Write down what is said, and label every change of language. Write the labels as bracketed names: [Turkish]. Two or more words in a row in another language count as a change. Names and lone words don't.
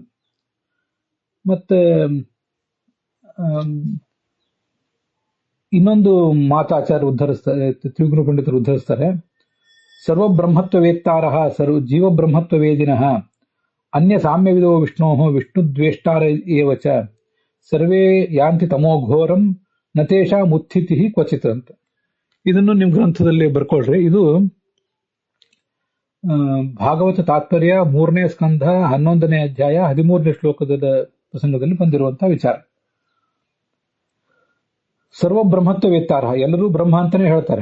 [Kannada] ಮತ್ತೆ ಇನ್ನೊಂದು ಮಾತಾಚಾರ್ಯ ಉದ್ಧರಿಸ್ತಾರೆ, ತ್ರಿವಿಕ್ರಮ ಪಂಡಿತರು ಉದ್ಧರಿಸ್ತಾರೆ. [Sanskrit] ಸರ್ವಬ್ರಹ್ಮತ್ವವೇತ್ತಾರಃ ಜೀವಬ್ರಹ್ಮತ್ವವೇದಿನಃ ಅನ್ಯ ಸಾಮ್ಯವಿದೋ ವಿಷ್ಣೋ ವಿಷ್ಣುದ್ವೇಷ್ಟಾರ ಏವ ಚ ಸರ್ವೇ ಯಾಂತಿ ತಮೋಘೋರಂ ನತೇಶಾ ಮುತ್ಥಿತಿ ಕ್ವಚಿತ್ ಅಂತ. [Kannada] ಇದನ್ನು ನಿಮ್ ಗ್ರಂಥದಲ್ಲಿ ಬರ್ಕೊಳ್ರಿ. ಇದು ಭಾಗವತ ತಾತ್ಪರ್ಯ 3ನೇ ಸ್ಕಂಧ 11ನೇ ಅಧ್ಯಾಯ 13ನೇ ಶ್ಲೋಕದ ಪ್ರಸಂಗದಲ್ಲಿ ಬಂದಿರುವಂತಹ ವಿಚಾರ. ಸರ್ವಬ್ರಹ್ಮತ್ವವೇತ್ತಾರ, ಎಲ್ಲರೂ ಬ್ರಹ್ಮ ಅಂತಾನೆ ಹೇಳ್ತಾರೆ.